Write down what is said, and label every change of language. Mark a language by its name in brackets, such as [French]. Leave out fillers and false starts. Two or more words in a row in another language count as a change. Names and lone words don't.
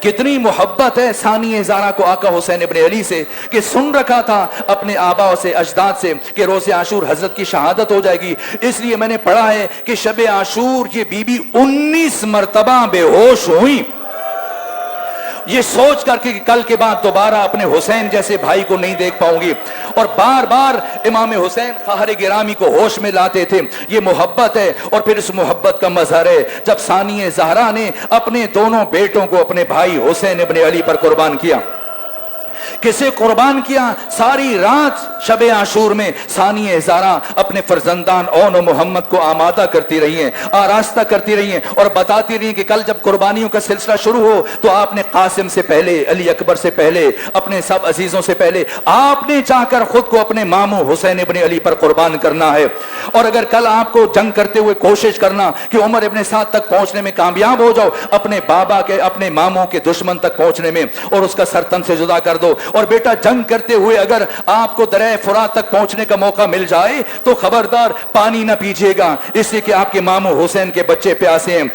[Urdu] کتنی محبت ہے ثانی زہرا کو آقا حسین ابن علی سے کہ سن رکھا تھا اپنے آبا سے اجداد سے کہ روز عاشور حضرت کی شہادت ہو جائے گی، اس لیے میں نے پڑھا ہے کہ شب عاشور یہ بی بی 19 مرتبہ بے ہوش ہوئی، یہ سوچ کر کہ کل کے بعد دوبارہ اپنے حسین جیسے بھائی کو نہیں دیکھ پاؤں گی، اور بار بار امام حسین خواہر گرامی کو ہوش میں لاتے تھے۔ یہ محبت ہے، اور پھر اس محبت کا مظہر ہے جب ثانی زہرا نے اپنے دونوں بیٹوں کو اپنے بھائی حسین ابن علی پر قربان کیا۔ کسے قربان کیا؟ ساری رات شب عاشور میں ثانی زہرا اپنے فرزندان اون و محمد کو آمادہ کرتی رہی ہیں، آراستہ کرتی رہی ہیں، اور بتاتی رہی ہیں کہ کل جب قربانیوں کا سلسلہ شروع ہو تو آپ نے قاسم سے پہلے، علی اکبر سے پہلے، اپنے سب عزیزوں سے پہلے آپ نے چاہ کر خود کو اپنے ماموں حسین ابن علی پر قربان کرنا ہے، اور اگر کل آپ کو جنگ کرتے ہوئے کوشش کرنا کہ عمر ابن سعد تک پہنچنے میں کامیاب ہو جاؤ، اپنے بابا کے، اپنے ماموں کے دشمن تک پہنچنے میں، اور اس کا سر تن سے جدا کر دو، اور بیٹا جنگ کرتے ہوئے اگر آپ کو دریائے فرات تک پہنچنے کا موقع مل جائے تو خبردار پانی نہ پیجیے گا، اس لیے کہ آپ کے ماموں حسین کے بچے پیاسے ہیں۔